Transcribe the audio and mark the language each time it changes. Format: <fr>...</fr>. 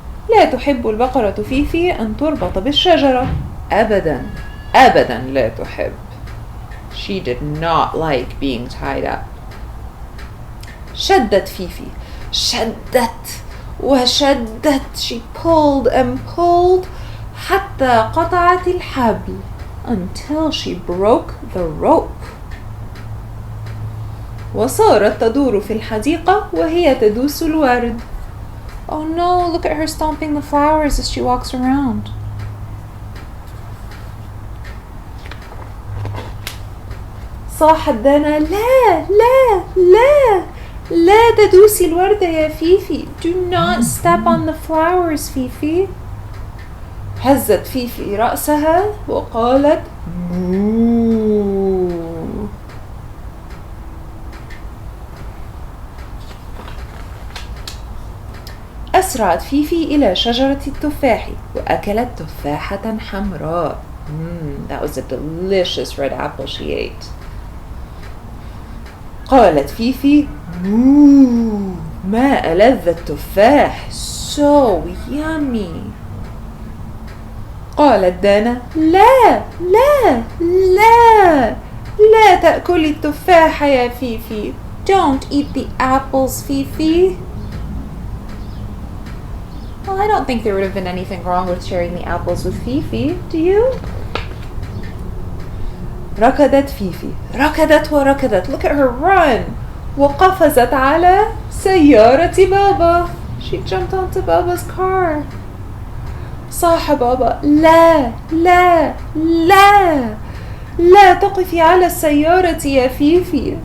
<ar>لا تحب البقرة فيفي أن تربط بالشجرة. أبدا لا تحب.</ar> <en>She did not like being tied up.</en> <ar>شدت فيفي، شدت وشدت.</ar> <en>She pulled and pulled</en> <ar>حتى قطعت الحبل</ar> <en>until she broke the rope.</en> <ar>وصارت تدور في الحديقة وهي تدوس الورد.</ar> <en>Oh no, look at her stomping the flowers as she walks around.</en> <ar>صاحت دانا: لا لا لا لا تدوسي الوردة يا فيفي.</ar> <en>Do not step on the flowers, Fifi.</en> <ar>هزت فيفي رأسها وقالت: مو. أسرعت فيفي إلى شجرة التفاح وأكلت تفاحة حمراء.</ar> <en>That was a delicious red apple she ate.</en> <ar>قالت فيفي: مو، ما ألذ التفاح.</ar> <en>So yummy.</en> <ar>قالت دانا: لا لا لا لا تأكلي التفاح يا فيفي.</ar> <en>Don't eat the apples, Fifi. Well, I don't think there would have been anything wrong with sharing the apples with Fifi, do you?</en> <ar>ركضت فيفي، ركضت وركضت.</ar> <en>Look at her run.</en> <ar>وقفزت على سيارة بابا.</ar> <en>She jumped onto Baba's car.</en> <ar>صاح بابا: لا لا لا لا تقفي على السيارة يا فيفي.</ar>